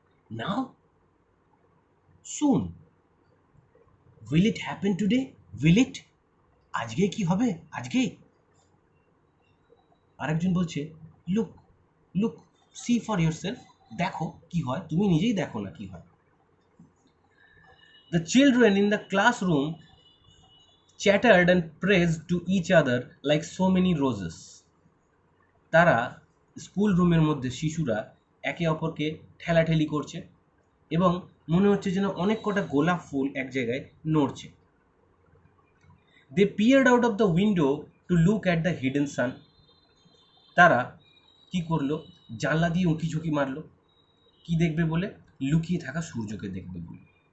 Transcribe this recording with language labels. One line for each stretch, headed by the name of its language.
English: now, soon, will it happen today, will it,
Bangla: আজকে কি হবে, আজকে। আরেকজন বলছে
English: look, look, see for yourself,
Bangla: দেখো কি হয়, তুমি নিজেই দেখো না কি হয়।
English: The children in the classroom chattered and praised to each other like so many roses.
Bangla: তারা স্কুল রুমের মধ্যে শিশুরা একে অপরকে ঠেলাঠেলি করছে এবং মনে হচ্ছে যেন অনেক কটা গোলাপ ফুল এক জায়গায় নড়ছে।
English: They peered out of the window to look at the hidden sun.
Bangla: তারা কি করলো, জানলা দিয়ে উঁকি ঝুঁকি মারলো, কি দেখবে বলে, লুকিয়ে থাকা সূর্যকে দেখবে বলে।